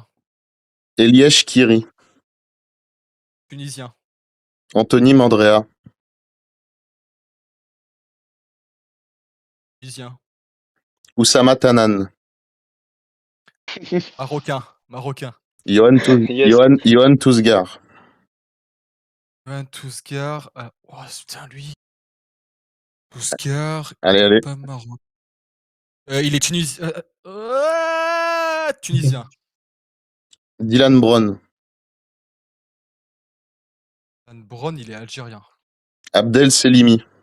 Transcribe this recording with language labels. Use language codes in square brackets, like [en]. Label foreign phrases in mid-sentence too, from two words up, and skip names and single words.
[fr] Elièche Kiri. tunisien, Anthony Mandrea. tunisien, Oussama Tanan. marocain. Johan Yes. Tousgar. Van Tousgar. Oh putain lui. Tousgar. Allez, allez. Pas marocain. Il est tunisien. Tunisien. Dylan Brown. Van Bron, il est algérien. Abdel Selimi.